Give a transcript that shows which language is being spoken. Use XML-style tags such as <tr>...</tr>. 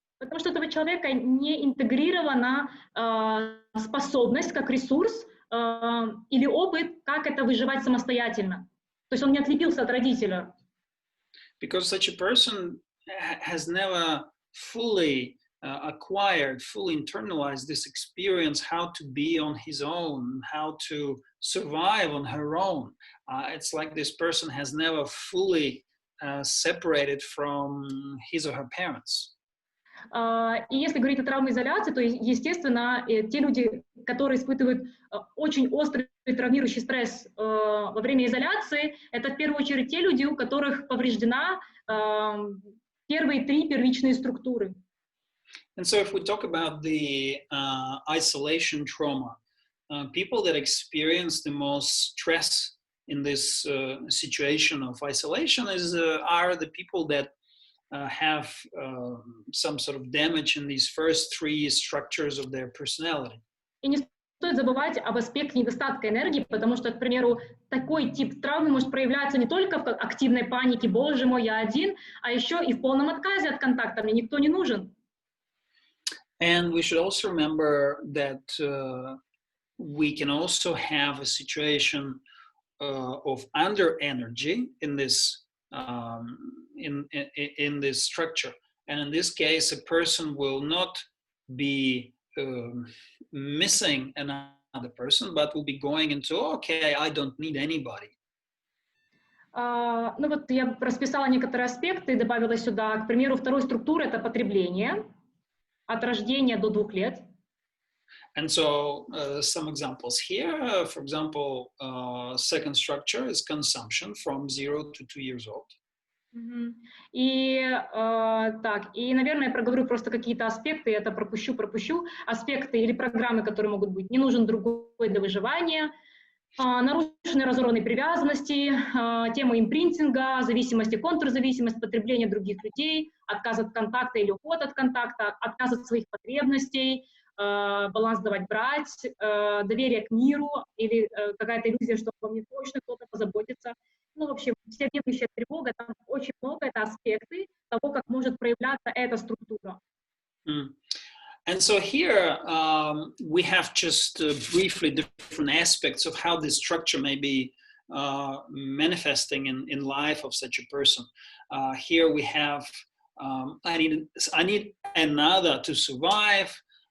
<ru>Потому что у этого человека не интегрирована способность как ресурс или опыт, как это выживать самостоятельно. То есть он не отлепился от родителя.</ru> <en>Because such a person has never fully acquired, fully internalized this experience, how to be on his own, how to survive on her own. It's like this person has never fully separated from his or her parents.</en> <ru>И если говорить о травмоизоляции, то, естественно, те люди, которые испытывают очень острый травмирующий стресс во время изоляции, это в первую очередь те люди, у которых повреждена первые три первичные структуры.</ru> <en>And so if we talk about the isolation trauma, people that experience the most stress in this situation of isolation are the people that have some sort of damage in these first three structures of their personality.</en> <ru>И не стоит забывать об аспекте недостатка энергии, потому что, к примеру, такой тип травмы может проявляться не только в активной панике, боже мой, я один, а еще и в полном отказе от контакта, мне никто не нужен.</ru> <en>And we should also remember that we can also have a situation of under energy in this in this structure, and in this case, a person will not be missing another person, but will be going into okay, I don't need anybody.</en> <ru>Ну вот я расписала некоторые аспекты и добавила сюда, к примеру, второй структуры это потребление. От рождения до 2 лет.</ru> <en>And so some examples here, for example, second structure is consumption from 0 to 2 years old.</en> <ru>И так, и, наверное, я проговорю просто какие-то аспекты, это пропущу. Аспекты или программы, которые могут быть не нужен другой для выживания, нарушенные разорванные привязанности, тема импринтинга, зависимости, контрзависимость, потребление других людей, отказ от контакта или уход от контакта, отказ от своих потребностей, баланс давать-брать, доверие к миру или какая-то иллюзия, что обо мне точно кто-то позаботится. Ну, в общем, всеобъемлющая тревога, там очень много, это аспекты того, как может проявляться эта структура.</ru> <en>And so here we have just briefly different aspects of how this structure may be manifesting in life of such a person. Here we have I need another to survive.</en>